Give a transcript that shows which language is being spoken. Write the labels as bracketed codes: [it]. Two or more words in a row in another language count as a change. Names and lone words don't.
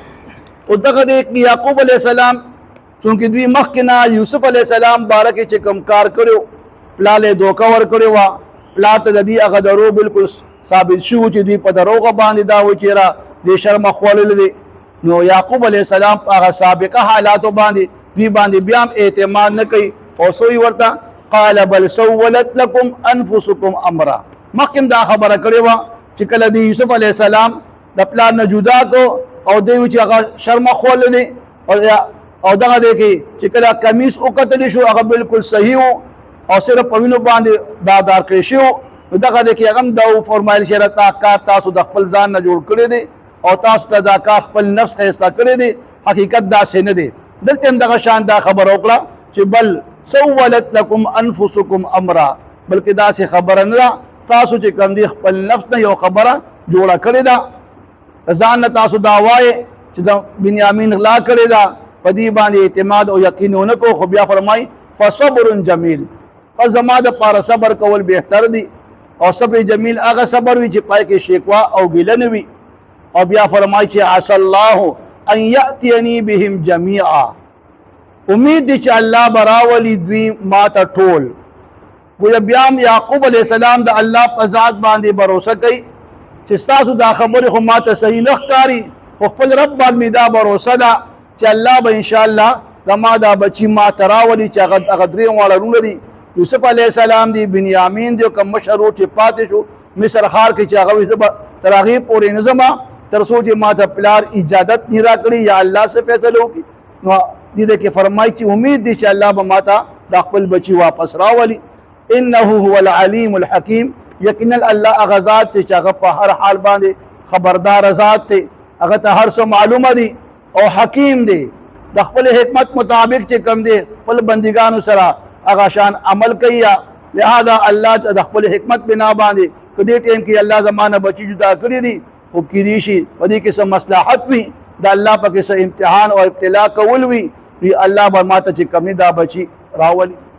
[ps] او دغه د یعقوب [ar] علیه السلام [ps] چونکې دوی مخکې نه یوسف [ar] علیه السلام [ps] باره کې چې کوم کار کړی پلار یې دوکه ورکړې وه، پلار ته د دې هغه درو بالکل ثابت شو چې دوی په دروغه باندې دا و چې را دې شرمه خوړلی دی. نو یعقوب [ar] علیه السلام [ps] په هغه سابقه حالاتو باندې دوی باندې بیا هم اعتماد نه کوي او سوی ورته [ar] قال بل سولت لكم انفسكم امرا. [ps] مخکې دا خبره کړې وه چې کله د یوسف [ar] علیه السلام [ps] د پلار نه جدا کو او دی چې هغه شرمه خوړلی دی او دغه دی کې چې کله کمیس وکتلی شو هغه بالکل صحیح و او صرف په وینو باندې دار کړی شو، نو دغه دی کې هغه هم دا وفرمایل چې دا کار تاسو د خپل ځان نه جوړ کړی دی او تاسو ته دا کار خپل نفس ښایسته کړی دی، حقیقت داسې نه دی. دلته هم دغه شان دا خبره وکړه چې [ar] بل سولت لكم انفسكم امرا، [ps] بلکې داسې خبره نه ده، تاسو چې کوم دی خپل نفس نه یو خبره جوړه کړې ده، ځان نه تاسو دا وایې چې بنیامین غلا کړې ده، په دې باندې اعتماد او یقین ونه کو. خو بیا فرمایي [ar] فصبر جمیل، [ps] پس زما دپاره صبر کول بهتر دی، او [ar] صبر جمیل [ps] هغه صبر وي چې پای کې شکوا او ګیله نه وي. او بیا فرمایي چې [ar] عسى الله ان یأتینی بهم جمیعا، [ps] امید دی چې الله براولی دوی ما ته ټول. گویا بیا هم یعقوب [ar] علیه السلام [ps] د الله په ذات باندې باور کوي چې ستاسو دا خبرې خو ما ته صحیح نه ښکاري، خو خپل رب باندې مې دا باور ده چې الله به انشاءالله زما دا بچي ما ته راولي چې هغه درې واړه وروڼه دي، یوسف [ar] علیه السلام [ps] دی، بنیامین دی، کوم مشر و چې پاتې شو مصر ښار کې چې هغه وایي زه به تر هغې پورې نه ځمه تر څو چې ما ته پلار اجازت نه راکړي یا الله څه فیصله وکړي. نو دې کې فرمایي چې امید دی چې الله به ما ته دا خپل بچي واپس راولي. [ar] انه هو العلیم الحکیم، [ps] یقینا الله هغه ذات دی چې هغه په هر حال باندې خبردار ذات دی، هغه ته هر څه معلومه دی او حکیم دی، د خپل حکمت مطابق چې کوم دی خپل بندګانو سره هغه شان عمل کوي. لہذا اللہ د خپل حکمت بنا باندې کدی ټیم کې الله زمانه بچی جدا کړی دي خو کېدی شي په دې کې څه مصلحت وي د الله په کې څه امتحان او ابتلا کول وي وی الله به ماته چې کمی دا بچی راولي.